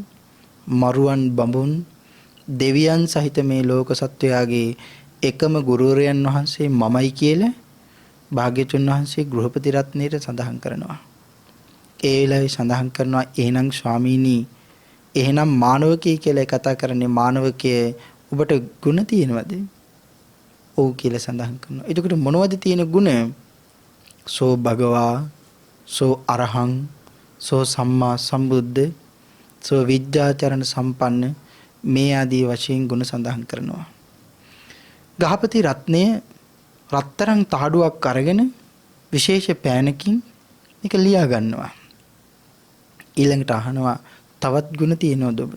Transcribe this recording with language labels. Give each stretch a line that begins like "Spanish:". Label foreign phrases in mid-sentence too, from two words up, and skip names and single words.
Sinhala: මරුවන් බඹුන් දෙවියන් සහිත මේ ලෝක සත්වයාගේ එකම ගුරුවරයන් වහන්සේ මමයි කියලා භාග්‍යතුන් වහන්සේ ගෘහපති රත්නයේට සඳහන් කරනවා. ඒ වෙලාවේ සඳහන් කරනවා එහෙනම් ස්වාමීනි එහෙනම් මානවකී කියලා කතා කරන්නේ මානවකයේ ඔබට ගුණ තියෙනවද? ඔව් කියලා සඳහන් කරනවා. එතකොට මොනවද තියෙන ගුණ?
Pali: සෝ භගවා සෝ අරහං සෝ සම්මා සම්බුද්ධ සෝ විද්‍යාචරණ සම්පන්න
Sinhala: මේ ආදී වශයෙන් ගුණ සඳහන් කරනවා. ගහපති රත්නය රත්තරන් තහඩුවක් අරගෙන විශේෂ පෑනකින් මේක ලියා ගන්නවා. ඊළඟට අහනවා තවත් ගුණ තියෙනවද ඔබට?